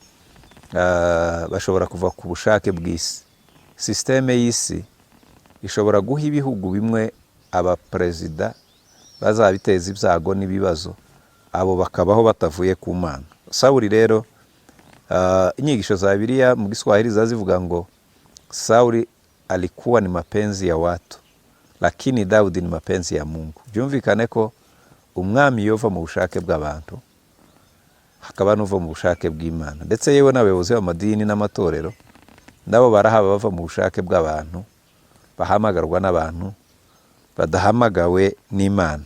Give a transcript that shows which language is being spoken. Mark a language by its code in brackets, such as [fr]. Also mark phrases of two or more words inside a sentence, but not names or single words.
[rw] Bashobora kuva ku bushake bw'isi. Sisiteme y'isi ishobora guha ibihugu bimwe abaperezida bazabiteza ibyago n'ibibazo, abo bakabaho batavuye ku Mana. Sawuli rero, inyigisho za Bibiliya mu Giswahili zazivuga ngo [sw] Sauli alikuwa ni mapenzi ya watu lakini Daudi ni mapenzi ya Mungu. [rw] Byumvikane ko umwami yova mu bushake bw'abantu, hakaba n'uva mu bushake bw'Imana. Ndetse yewe n'abayobozi b'amadini n'amatorero nabo barahaba bava mu bushake bw'abantu, bahamagarwa n'abantu, badahamagawe n'Imana.